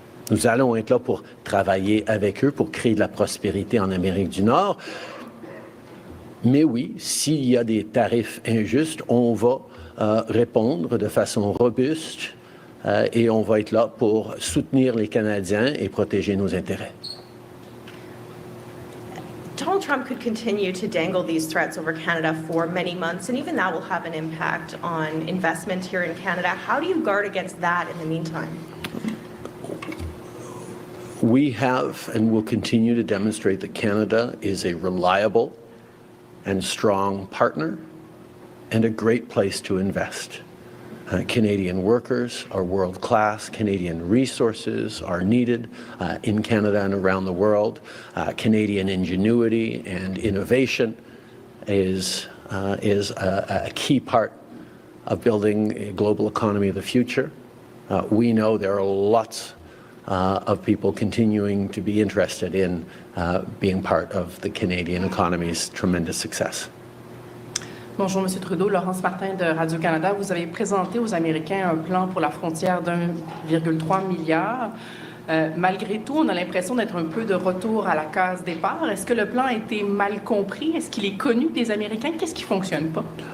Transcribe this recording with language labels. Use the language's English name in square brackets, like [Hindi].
[French] Nous allons être là pour travailler avec eux, pour créer de la prospérité en Amérique du Nord. Mais oui, s'il y a des tarifs injustes, on va répondre de façon robuste et on va être là pour soutenir les Canadiens et protéger nos intérêts. [English] Donald Trump could continue to dangle these threats over Canada for many months, and even that will have an impact on investment here in Canada. How do you guard against that in the meantime? We have and will continue to demonstrate that Canada is a reliable and strong partner and a great place to invest. Canadian workers are world-class. Canadian resources are needed in Canada and around the world. Canadian ingenuity and innovation is a key part of building a global economy of the future. We know there are lots of people continuing to be interested in being part of the Canadian economy's tremendous success. [French] Bonjour, M. Trudeau. Laurence Martin de Radio-Canada. Vous avez présenté aux Américains un plan pour la frontière d'1,3 milliard. Malgré tout, on a l'impression d'être un peu de retour à la case départ. Est-ce que le plan a été mal compris? Est-ce qu'il est connu des Américains? Qu'est-ce qui ne fonctionne pas?